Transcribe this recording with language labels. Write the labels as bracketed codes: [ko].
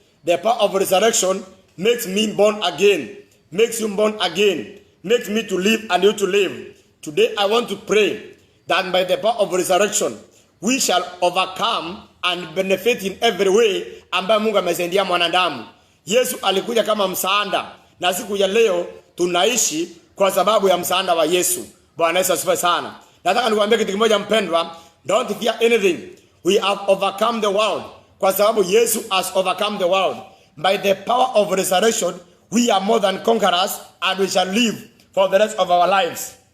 [en] The power of resurrection makes me born again, makes you born again, makes me to live and you to live. Today I want to pray that by the power of resurrection we shall overcome and benefit in every way [sw] ambayo Mungu amesaidia mwanadamu. Yesu alikuja kama msaada na siku ya leo tunaishi kwa sababu ya msaada wa Yesu. Bwana Yesu asifiwe sana. Nataka nikwambie kitu kimoja mpendwa, [en] don't fear anything. We have overcome the world [sw] kwa sababu Yesu [en] has overcome the world. By the power of resurrection we are more than conquerors and we shall live for the rest of our lives.